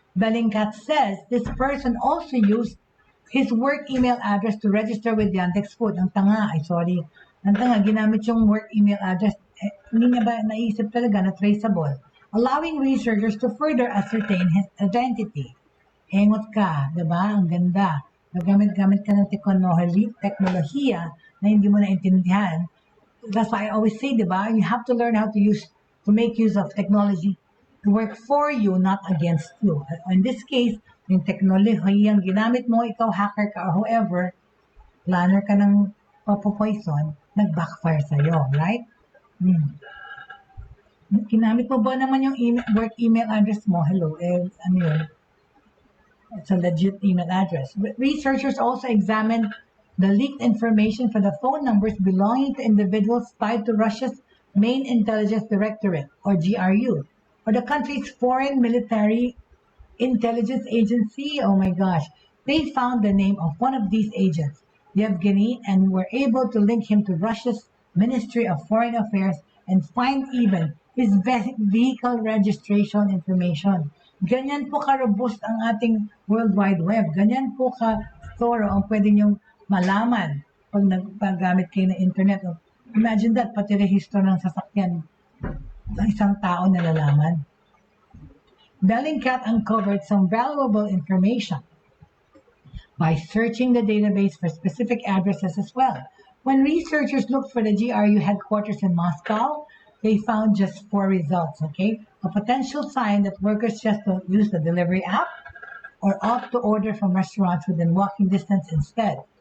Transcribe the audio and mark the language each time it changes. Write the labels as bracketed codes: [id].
[en] Bellingcat says this person also used his work email address to register with Yandex Food. [tl] Ang tanga, ginamit yung work email address. Hindi niya ba naisip talaga na traceable? [en] Allowing researchers to further ascertain his identity. [tl] Hengot ka, diba? Ang ganda. Nagamit-gamit ka ng teknolohiya na hindi mo naintindihan. [en] That's why I always say, [tl] diba? [en] You have to learn how to make use of technology to work for you, not against you. [tl] In this case, yung teknolohiyang ginamit mo, ikaw hacker ka or whoever, planner ka ng papopoison, nag-backfire sa'yo, right? Ginamit mo ba naman yung work email address mo? Hello, yun? [en] It's a legit email address. Researchers also examined the leaked information for the phone numbers belonging to individuals tied to Russia's main intelligence directorate, or GRU, or the country's foreign military intelligence agency. Oh my gosh. They found the name of one of these agents, Yevgeny, and were able to link him to Russia's Ministry of Foreign Affairs and find even his vehicle registration information. [tl] Ganyan po ka-robust ang ating World Wide Web. Ganyan po ka-thorough ang pwede niyong malaman pag nagpagamit kayo ng internet. Imagine that, pati rehistro ng sasakyan ng isang tao na nalalaman. [en] Bellingcat uncovered some valuable information by searching the database for specific addresses as well. When researchers looked for the GRU headquarters in Moscow, they found just 4 results, okay? A potential sign that workers just don't use the delivery app or opt to order from restaurants within walking distance instead.